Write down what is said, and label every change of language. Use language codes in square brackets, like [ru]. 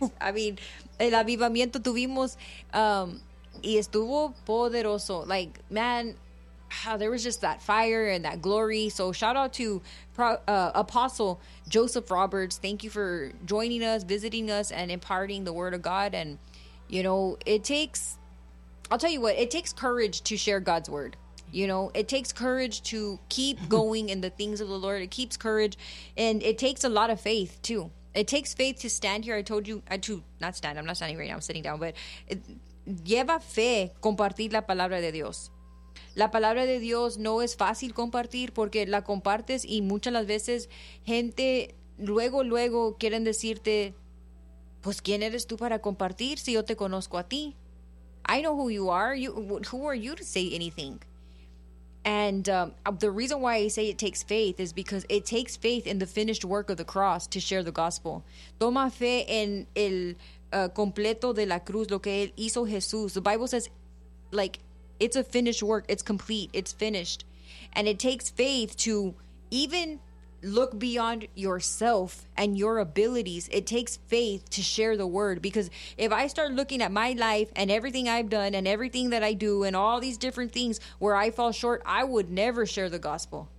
[en] I mean, [es] el avivamiento tuvimos, y estuvo poderoso. [en] Like, man, there was just that fire and that glory. So shout out to Apostle Joseph Roberts. Thank you for joining us, visiting us, and imparting the word of God. And, you know, it takes courage to share God's word. You know, it takes courage to keep going in the things of the Lord. It keeps courage, and it takes a lot of faith too. It takes faith to stand here. I'm not standing right now. I'm sitting down. [es] But lleva fe compartir la palabra de Dios. La palabra de Dios no es fácil compartir porque la compartes y muchas las veces gente luego quieren decirte, pues quién eres tú para compartir si yo te conozco a ti. [en] I know who you are. Who are you to say anything? And the reason why I say it takes faith is because it takes faith in the finished work of the cross to share the gospel. [es] Toma fe en el completo de la cruz, lo que él hizo Jesús. [en] The Bible says, like, it's a finished work. It's complete. It's finished. And it takes faith to even look beyond yourself and your abilities. It takes faith to share the word, because if I start looking at my life and everything I've done and everything that I do and all these different things where I fall short, I would never share the gospel.